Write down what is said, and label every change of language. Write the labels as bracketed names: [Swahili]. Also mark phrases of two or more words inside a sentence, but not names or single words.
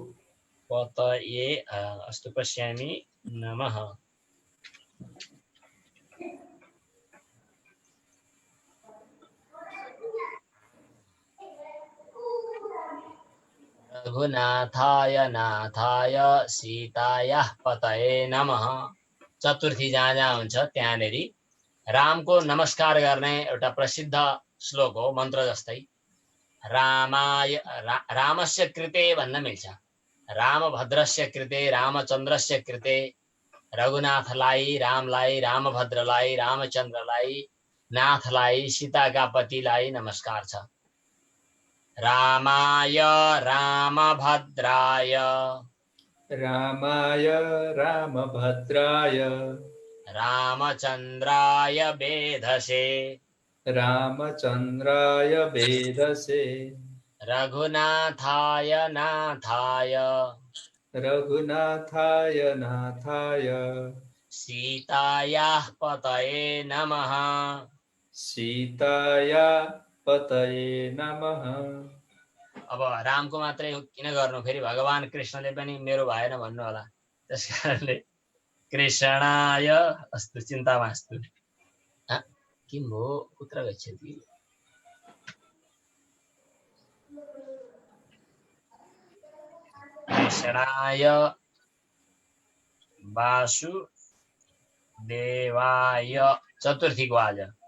[Sanskrit] पतये अस्तु पश्यामि नमः रघुनाथाय नाथाय सीतायाः पतये नमः चतुर्थी [Nepali] जहाँ जहाँ हुन्छ त्यहाँनेरि रामको नमस्कार गर्ने एउटा प्रसिद्ध श्लोक हो मन्त्र जस्तै [Sanskrit] रामाय रामस्य कृते [Nepali] भन्न मिल्छ [Sanskrit] रामभद्रस्य कृते रामचन्द्रस्य कृते [Nepali] रघुनाथलाई रामलाई रामभद्रलाई रामचन्द्रलाई नाथलाई सीताका पतिलाई नमस्कार छ [Sanskrit] रामाय रामभद्राय रामाय रामभद्राय रामचन्द्राय वेधसे रामचन्द्राय वेधसे रघुनाथाय नाथाय रघुनाथाय नाथाय सीतायाः पतये नमः। सीताया पतये नमः। [Nepali] अब रामको मात्रै किन गर्नु, फेरि भगवान कृष्णले पनि मेरो भएन भन्नु होला, त्यसकारणले [Sanskrit] कृष्णाय अस्तु, चिन्ता मास्तु। किं भो, कुत्र गच्छति? कृष्णाय वासुदेवाय, [Nepali] चतुर्थीको आज।